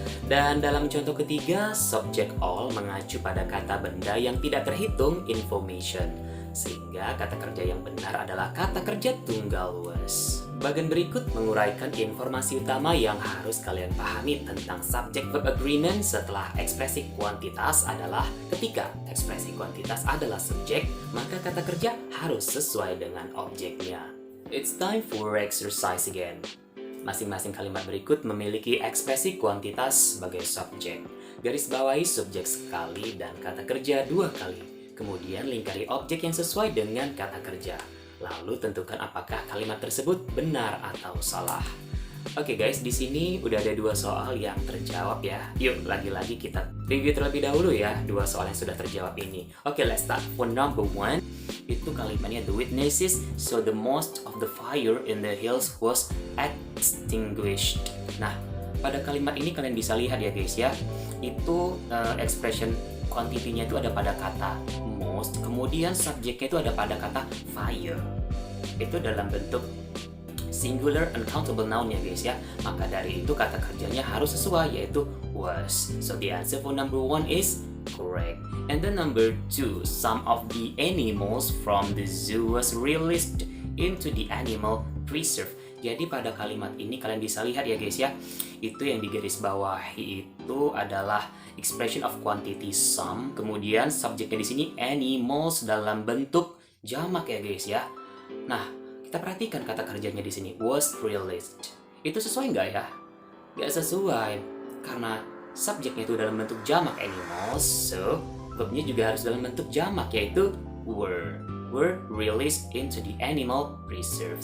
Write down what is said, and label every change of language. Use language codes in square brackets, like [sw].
[id] Dan dalam contoh ketiga, subjek all mengacu pada kata benda yang tidak terhitung information, sehingga kata kerja yang benar adalah kata kerja tunggal was. Bagian berikut menguraikan informasi utama yang harus kalian pahami tentang subject verb agreement setelah ekspresi kuantitas adalah ketika ekspresi kuantitas adalah subjek, maka kata kerja harus sesuai dengan objeknya. [en] It's time for exercise again. [id] Masing-masing kalimat berikut memiliki ekspresi kuantitas sebagai subjek. Garis bawahi subjek sekali dan kata kerja 2 kali. Kemudian lingkari objek yang sesuai dengan kata kerja. Lalu tentukan apakah kalimat tersebut benar atau salah. Oke guys, di sini udah ada 2 soal yang terjawab ya. Yuk lagi-lagi kita review terlebih dahulu ya 2 soal yang sudah terjawab ini. [en] Oke, let's start. For number 1, [id] itu kalimatnya [en] the witnesses saw the most of the fire in the hills was extinguished. [id] Nah, pada kalimat ini kalian bisa lihat ya guys ya, itu expression quantity-nya itu ada pada kata most, kemudian subjeknya itu ada pada kata fire. Itu dalam bentuk singular uncountable noun ya guys ya. Maka dari itu kata kerjanya harus sesuai, yaitu was. [en] So the answer for number 1 is correct. And then number 2, some of the animals from the zoo was released into the animal preserve. [id] Jadi pada kalimat ini kalian bisa lihat ya guys ya, itu yang digaris bawahi itu adalah expression of quantity some, kemudian subjeknya di sini animals dalam bentuk jamak ya guys ya. Nah, kita perhatikan kata kerjanya di sini was released. Itu sesuai nggak ya? Nggak sesuai, karena subjeknya itu dalam bentuk jamak animals, so verbnya juga harus dalam bentuk jamak, yaitu [en] were released into the animal preserve.